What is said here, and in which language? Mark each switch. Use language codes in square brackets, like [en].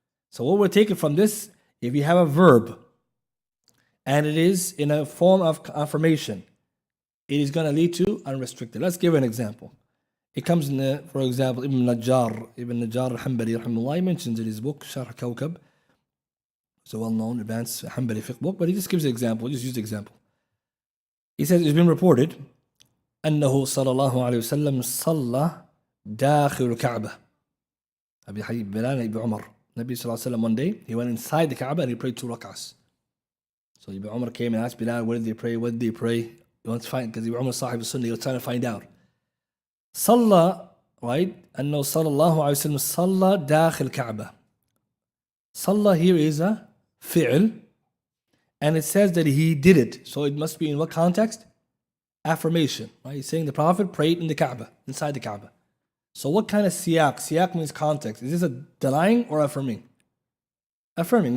[en] So what we're taking from this, if you have a verb and it is in a form of affirmation, it is going to lead to unrestricted. Let's give an example. It comes in, for example, Ibn Najjar al-Hanbali, rahimahullah, he mentions in his book, Sharh Kawkab. It's a well-known advanced Hanbali fiqh book, but he just gives an example. Just use the example. He says it's been reported [ar] أنه صلى الله عليه وسلم صلى داخل الكعبة. أبي حبيب بلال [en] Ibn Umar. Nabi sallallahu alaihi wasallam one day he went inside the Kaaba and he prayed 2 rak'ahs. So Ibn Umar came and asked Bilal, what did they pray? What did they pray? He wants to find, because Ibn Umar Sahib al-Sunnah, he was trying to find out. صلى, right? [ar] أنه صلى الله عليه وسلم صلى داخل الكعبة. [en] صلى here is a fi'l, and it says that he did it. So it must be in what context? Affirmation, right? He's saying the Prophet prayed in the Kaaba, inside the Kaaba. So what kind of siyaq? Siyaq means context. Is this a denying or affirming? Affirming.